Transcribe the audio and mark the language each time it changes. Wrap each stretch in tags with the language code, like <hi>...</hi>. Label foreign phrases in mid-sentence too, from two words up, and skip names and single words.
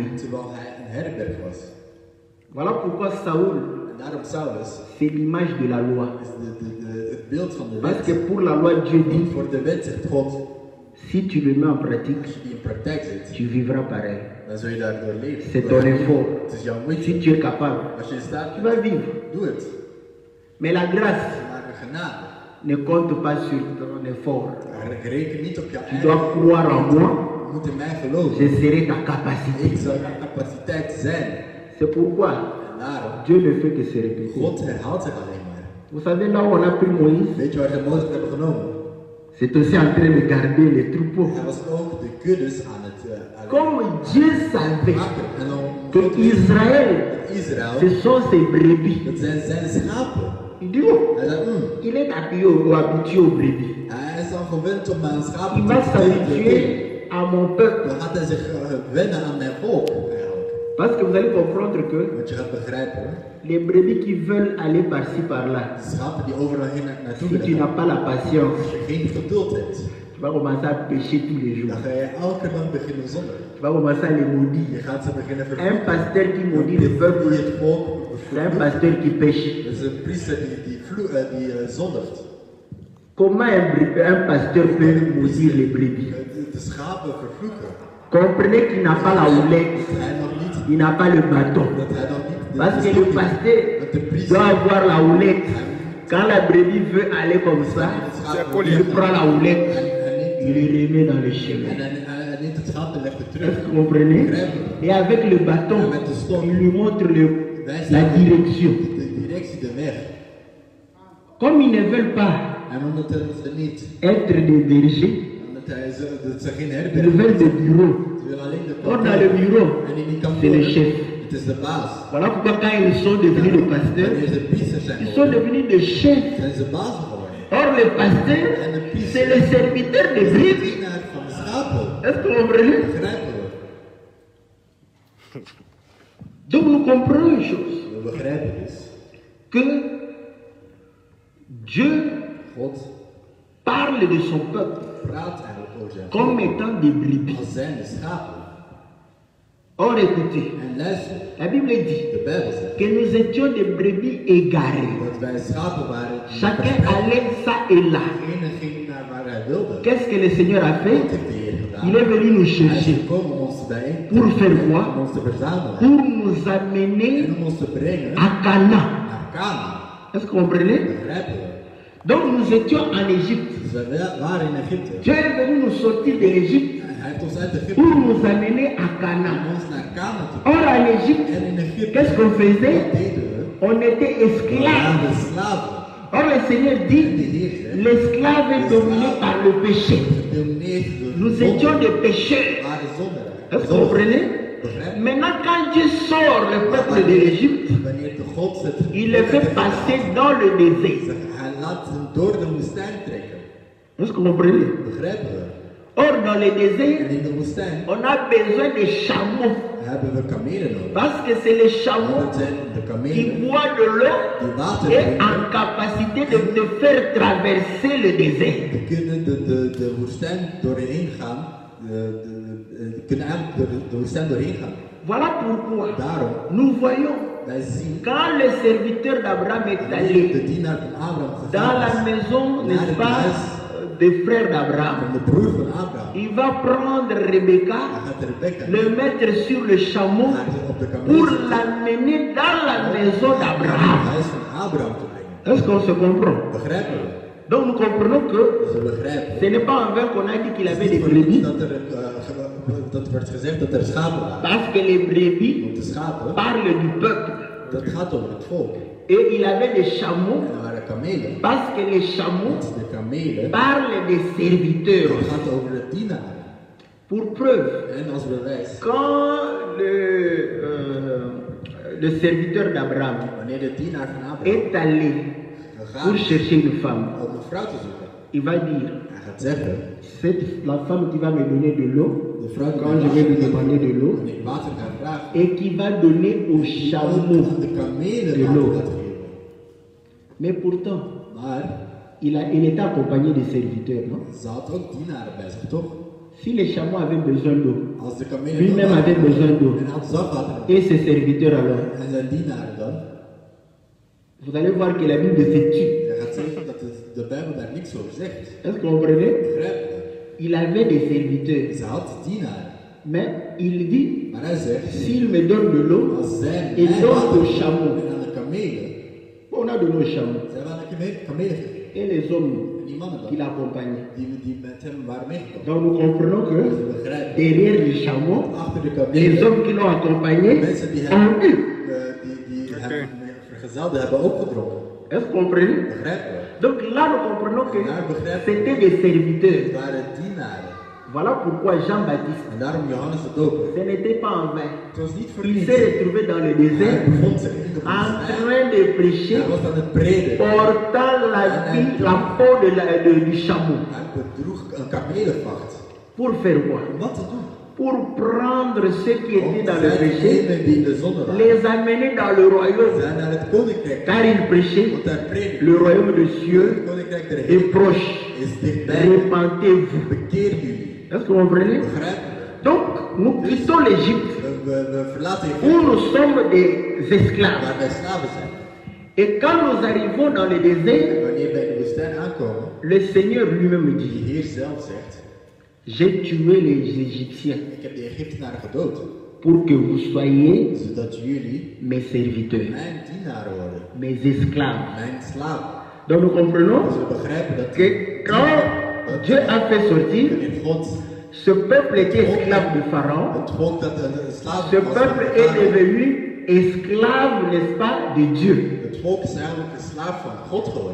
<nl>terwijl hij een herberg was.</nl> <fr>Voilà pourquoi Saoul,</fr> <nl>En daarom Saulus</nl> <fr>c'est l'image de la loi.</fr> <nl>is het beeld van de</nl> <fr>Parce que</fr> <nl>wet.</nl> <fr>pour la loi, Dieu dit,</fr> <nl>Want voor de wet zegt God,</nl> <fr>si tu le mets en pratique,</fr> <nl>als je die in praktijk zet,</nl> <fr>tu vivras pareil.</fr> <nl>dan zul je daardoor leven.</nl> <fr>C'est ton effort.</fr> <nl>Het is jouw</nl> <fr>Si</fr> <nl>moeite.</nl> <fr>tu es capable,</fr> <nl>Als je in staat</nl> <fr>tu</fr> <nl>bent,</nl> <fr>vas vivre.</fr> <nl>doe het.</nl> <fr>Mais la grâce</fr> <nl>Maar de genade,</nl> <fr>ne compte pas sur ton effort.</fr> <nl>reken niet op je</nl> <fr>Tu dois</fr> <nl>eigen.</nl> <fr>croire en moi,</fr> <nl>Je moet in mij geloven.</nl> <fr>je serai ta capacité.</fr> <nl>Ik zal je capaciteit zijn.</nl> <fr>C'est pourquoi</fr> <nl>En daarom,</nl> <fr>Dieu ne fait que se répéter.</fr> <nl>God herhaalt zich alleen maar.</nl> <fr>Vous savez, là où on a pris Moïse,</fr> <nl>Weet je waar ze Mozes hebben genomen?</nl> <fr>c'est aussi en train de garder les troupeaux.</fr> <nl>Hij was ook de kuddes aan het</nl> <fr>Comme Dieu savait</fr> <nl>maken. En dan</nl> <fr>que Israël,</fr> <nl>Israël,</nl> <fr>ce sont ses brebis.</fr> <nl>dat zijn schapen.</nl> <fr>Il dit, oh,</fr> <nl>Hij zei,</nl> <fr>il est habitué aux brebis.</fr> <nl>hij is al gewend om aan</nl> <fr>Il</fr> <nl>schapen</nl> <fr>va</fr> <nl>te kijken.</nl> <fr>s'habituer à mon peuple.</fr> <nl>Dan gaat hij zich wennen aan mijn volk eigenlijk.</nl> <fr>Parce que vous allez comprendre que</fr> <nl>Want je gaat begrijpen,</nl> <fr>les brebis qui veulent aller par-ci par-là,</fr> <nl>de schapen die overal heen naartoe</nl> <fr>si tu</fr> <nl>willen</nl> <fr>n'as pas la patience,</fr> <nl>als je geen geduld hebt,</nl> <fr>tu vas commencer à pécher tous les jours.</fr> <nl>dan ga je elke dag beginnen zonder.</nl> <fr>Tu vas commencer à les</fr> <nl>Je</nl> <fr>maudire.</fr> <nl>gaat ze beginnen</nl> <fr>Un</fr> <nl>vervloeken.</nl> <fr>pasteur qui maudit le peuple,</fr> <nl>Die het volk</nl> <fr>c'est un</fr> <nl>vervloekt.</nl> <fr>pasteur qui pêche.</fr> <nl>Dat is een priester die zondigt.</nl> <fr>Comment un pasteur peut maudire les brebis?</fr> <nl>De schapen vervloeken.</nl> <fr>Comprenez qu'il n'a pas la houlette,</fr> <nl>Dat hij nog niet,</nl> <fr>il n'a pas le bâton.</fr> <nl>dat hij nog niet</nl> <fr>Parce que le pasteur</fr> <nl>met de</nl> <fr>doit</fr> <nl>priester.</nl> <fr>avoir la houlette. Quand la brebis veut aller comme ça, il prend la houlette, il le remet dans le chemin.</fr> <nl>En hij neemt het schaap en legt het</nl> <fr>Est-ce</fr> <nl>terug.</nl> <fr>que vous comprenez? Et avec le bâton, il lui montre la direction.</fr> <nl>De directie, de weg.</nl> <fr>Comme ils ne veulent pas</fr> <nl>En omdat ze niet,</nl> <fr>être des bergers,</fr> <nl>omdat dat ze geen</nl> <fr>ils</fr> <nl>herberg</nl> <fr>veulent des bureaux.</fr> <nl>Ze willen alleen de</nl> <fr>Or dans le bureau,</fr> <nl>En in die</nl> <fr>c'est le</fr> <nl>kantoor,</nl> <fr>chef.</fr> <nl>het is de baas.</nl> <fr>Voilà pourquoi quand ils sont devenus des pasteurs,</fr> <nl>Wanneer ze priesters zijn</nl> <fr>ils sont</fr> <nl>geworden,</nl> <fr>devenus des chefs.</fr> <nl>zijn ze baas geworden.</nl> <fr>Or, le pasteur,</fr> <nl>En de priester</nl> <fr>c'est le serviteur des</fr> <nl>is de</nl> <fr>brebis.</fr> <nl>dienaar van de schapen.</nl> <fr>Est-ce que vous comprenez?</fr> <nl>Begrijpen we?</nl> <fr>Donc, nous comprenons une chose.</fr> <nl>We begrijpen dus.</nl> <fr>Que Dieu</fr> <nl>God</nl> <fr>parle de son peuple</fr> <nl>praat eigenlijk over zijn</nl> <fr>comme</fr> <nl>volk</nl> <fr>étant des brebis.</fr> <nl>als zijnde schapen.</nl> <fr>Or, écoutez,</fr> <nl>En luister,</nl> <fr>la Bible dit</fr> <nl>de Bijbel zegt</nl> <fr>que nous étions des brebis égarées.</fr> <nl>dat wij schapen waren. die</nl> <fr>Chacun</fr> <nl>verspreid.</nl> <fr>allait ça et là.</fr> <nl>De ene ging naar waar hij wilde.</nl> <fr>Qu'est-ce que le Seigneur a</fr> <nl>Wat</nl> <fr>fait?</fr> <nl>heeft de Heer gedaan?</nl> <fr>Il est venu nous</fr> <nl>Hij is</nl> <fr>chercher</fr> <nl>gekomen om ons bijeen te</nl> <fr>Pour faire</fr> <nl>brengen,</nl> <fr>quoi?</fr> <nl>om ons te verzamelen</nl> <fr>pour nous</fr> <nl>en</nl> <fr>amener</fr> <nl>om ons te brengen</nl> <fr>à Cana.</fr> <nl>naar Canaan.</nl> <fr>Est-ce que vous comprenez?</fr> <nl>Begrijpen we?</nl> <fr>Donc nous étions en Égypte.</fr> <nl>Dus wij waren in Egypte.</nl> <fr>Dieu est venu nous sortir de l'Égypte</fr> <nl>Hij heeft ons uit Egypte</nl> <fr>pour</fr> <nl>gebracht</nl> <fr>nous amener à</fr> <nl>om</nl> <fr>Cana.</fr> <nl>ons naar Canaan te</nl> <fr>Or</fr> <nl>brengen.</nl> <fr>en Égypte,</fr> <nl>En in Egypte,</nl> <fr>qu'est-ce qu'on faisait?</fr> <nl>wat deden we?</nl> <fr>On était</fr> <nl>We</nl> <fr>esclaves.</fr> <nl>waren slaven.</nl> <fr>Or le Seigneur</fr> <nl>En de</nl> <fr>dit,</fr> <nl>Heer zegt,</nl> <fr>l'esclave est dominé par le péché.</fr> <nl>gedomineerd door de</nl> <fr>Nous</fr> <nl>zonde.</nl> <fr>étions des pécheurs.</fr> <nl>Waren zondaren.</nl> <fr>Est-ce que vous comprenez?</fr> <nl>Begrijp je?</nl> <fr>Maintenant quand Dieu sort le peuple de l'Égypte,</fr> <nl>Wanneer de God het</nl> <fr>il les fait passer dans le désert.</fr> <nl>hij laat hen door de woestijn trekken.</nl> <fr>Est-ce que vous comprenez?</fr> <nl>Begrijpen we?</nl> <fr>Or dans le</fr> <nl>En</nl> <fr>désert,</fr> <nl>in de woestijn</nl> <fr>on a besoin de chameaux.</fr> <nl>hebben we kamelen nodig.</nl> <fr>Parce que c'est les chameaux</fr> <nl>Dat zijn de</nl> <fr>qui</fr> <nl>kamelen</nl> <fr>boivent de l'eau</fr> <nl>die water</nl> <fr>et</fr> <nl>drinken.</nl> <fr>en capacité de te faire traverser le désert.</fr> <nl>Die kunnen de woestijn doorheen gaan. Kunnen eigenlijk de woestijn doorheen gaan.</nl> <fr>Voilà pourquoi</fr> <nl>Daarom,</nl> <fr>nous voyons</fr> <nl>wij zien</nl> <fr>quand le serviteur d'Abraham est</fr> <nl>de</nl> <fr>allé</fr> <nl>dienaar van Abraham</nl> <fr>dans la</fr> <nl>gegaan is</nl> <fr>maison,</fr> <nl>naar</nl> <fr>n'est-ce</fr> <nl>het</nl> <fr>pas,</fr> <nl>huis</nl> <fr>des frères</fr> <nl>van</nl> <fr>d'Abraham.</fr> <nl>de broer van Abraham.</nl> <fr>Il va prendre Rebecca,</fr> <nl>Hij gaat Rebecca</nl> <fr>le mettre sur le chameau</fr> <nl>naar op de</nl> <fr>pour</fr> <nl>kameel zetten</nl> <fr>l'amener dans la maison</fr> <nl>om naar</nl> <fr>d'Abraham.</fr> <nl>het huis van Abraham te brengen.</nl> <fr>Est-ce qu'on se comprend?</fr> <nl>Begrijpen we?</nl> <fr>Donc nous comprenons que</fr> <nl>Dus we begrijpen.</nl> <fr>ce n'est pas en vain qu'on a dit qu'il</fr> <nl>Het</nl> <fr>avait</fr> <nl>is</nl> <fr>des</fr> <nl>niet voor niets</nl> <fr>brebis,</fr> <nl>dat werd gezegd dat er schapen waren.</nl> <fr>parce que les brebis</fr> <nl>Want de schapen,</nl> <fr>parlent du peuple.</fr> <nl>dat gaat over het volk.</nl> <fr>Et il avait des chameaux,</fr> <nl>En er waren kamelen.</nl> <fr>parce que les chameaux</fr> <nl>Want de kamelen,</nl> <fr>parlent des serviteurs.</fr> <nl>dat gaat over de dienaren.</nl> <fr>Pour preuve,</fr> <nl>En als bewijs,</nl> <fr>quand le serviteur d'Abraham</fr> <nl>wanneer de dienaar van Abraham</nl> <fr>est allé pour</fr> <nl>gegaan</nl> <fr>chercher une femme,</fr> <nl>om een vrouw te zoeken,</nl> <fr>il va dire,</fr> <nl>hij gaat zeggen,</nl> <fr>la femme qui va me donner de l'eau,</fr> <nl>de vrouw die</nl> <fr>quand</fr> <nl>mij</nl> <fr>je vais lui</fr> <nl>water</nl> <fr>demander de l'eau,</fr> <nl>wanneer ik water ga vragen,</nl> <fr>et qui va donner aux</fr> <nl>om</nl> <fr>chameaux</fr> <nl>aan de kamelen</nl> <fr>de</fr> <nl>water</nl> <fr>l'eau.</fr> <nl>gaat geven.</nl> <fr>Mais pourtant,</fr> <nl>Maar</nl> <fr>il était accompagné de serviteurs, non?</fr> <nl>ze had ook dienaren bij zich, toch?</nl> <fr>Si les chameaux avaient besoin d'eau,</fr> <nl>Als de kamelen</nl> <fr>lui-même</fr> <nl>dan</nl> <fr>avait besoin d'eau,</fr> <nl>en had zelf water</nl> <fr>et ses serviteurs alors,</fr> <nl>en zijn dienaren dan,</nl> <fr>vous allez voir que la Bible se tue.</fr> <nl>je gaat zeggen dat de Bijbel daar niks over zegt.</nl> <fr>Est-ce que vous comprenez?</fr> <nl>Begrijp je?</nl> <fr>Il avait des serviteurs,</fr> <nl>Ze had dienaren.</nl> <fr>mais il dit,</fr> <nl>Maar hij zegt,</nl> <fr>s'il me donne de l'eau,</fr> <nl>als zij</nl> <fr>et</fr> <nl>mij</nl> <fr>donne</fr> <nl>water</nl> <fr>aux chameaux,</fr> <nl>en aan de kamelen,</nl> <fr>on a donné aux chameaux,</fr> <nl>zij waren aan de kamelen gegeven.</nl> <fr>et les hommes</fr> <nl>En die mannen</nl> <fr>qui</fr> <nl>dan,</nl> <fr>l'accompagnaient.</fr> <nl>die met hem waren meegekomen.</nl> <fr>Donc nous comprenons que</fr> <nl>Ze begrijpen.</nl> <fr>derrière les chameaux,</fr> <nl>Achter de</nl> <fr>les</fr> <nl>kamelen,</nl> <fr>hommes qui l'ont accompagné</fr> <nl>mensen die</nl> <fr>ont</fr> <nl>hem,</nl> <fr>eu.</fr> <nl>die hem vergezelden hebben opgedrongen.</nl> <fr>Est-ce que vous comprenez?</fr> <nl>Begrijpen we?</nl> <fr>Donc là, nous comprenons que</fr> <nl>Daar begrijpen</nl> <fr>c'était des serviteurs.</fr> <nl>Het waren dienaren.</nl> <fr>Voilà pourquoi Jean-Baptiste,</fr> <nl>En daarom Johannes de Doper.</nl> <fr>ce n'était pas en vain.</fr> <nl>Het was niet voor</nl> <fr>Il</fr> <nl>niets.</nl> <fr>s'est retrouvé dans le</fr> <nl>Hij</nl> <fr>désert</fr> <nl>bevond zich in de</nl> <fr>en</fr> <nl>woestijn.</nl> <fr>train de prêcher,</fr> <nl>Hij was aan het prediken.</nl> <fr>portant la peau du chameau.</fr> <nl>Hij bedroeg een kamelenvacht.</nl> <fr>Pour faire quoi?</fr> <nl>Om wat te doen?</nl> <fr>Pour prendre ceux qui</fr> <nl>Om</nl> <fr>étaient dans le</fr> <nl>zijn</nl> <fr>péché,</fr> <nl>degenen die in de zonde waren.</nl> <fr>les amener dans le royaume.</fr> <nl>Zijn naar het koninkrijk.</nl> <fr>Car il prêchait,</fr> <nl>Want hij predikte.</nl> <fr>le royaume de</fr> <nl>Het</nl> <fr>cieux</fr> <nl>koninkrijk der</nl> <fr>est</fr> <nl>hemel</nl> <fr>proche.</fr> <nl>is dichtbij.</nl> <fr>Repentez-vous.</fr> <nl>Bekeer jullie.</nl> <fr>Est-ce que vous comprenez?</fr> <nl>Begrijp je?</nl> <fr>Donc, nous quittons l'Égypte</fr> <nl>We verlaten</nl> <fr>où</fr> <nl>Egypte.</nl> <fr>nous sommes des esclaves.</fr> <nl>Waar wij slaven zijn.</nl> <fr>Et quand nous arrivons dans le désert,</fr> <nl>En wanneer wij in de woestijn aankomen.</nl> <fr>le Seigneur lui-même</fr> <nl>Die</nl> <fr>dit,</fr> <nl>Heer zelf zegt.</nl> <fr>j'ai tué les Égyptiens</fr> <nl>Ik heb de Egyptenaren gedood.</nl> <fr>pour que vous soyez</fr> <nl>Zodat jullie</nl> <fr>mes serviteurs,</fr> <nl>mijn dienaren worden.</nl> <fr>mes esclaves.</fr> <nl>Mijn slaven.</nl> <fr>Donc nous comprenons</fr> <nl>Dus we begrijpen dat</nl> <fr>que quand Dieu a fait sortir,</fr> <nl>in God</nl> <fr>ce peuple était esclave de Pharaon,</fr> <nl>het volk dat een slaaf</nl> <fr>ce</fr> <nl>was</nl> <fr>peuple</fr> <nl>van</nl> <fr>est</fr> <nl>Farao.</nl> <fr>devenu esclave, n'est-ce pas, de Dieu,</fr> <nl>Het volk is eigenlijk een slaaf van God geworden.</nl>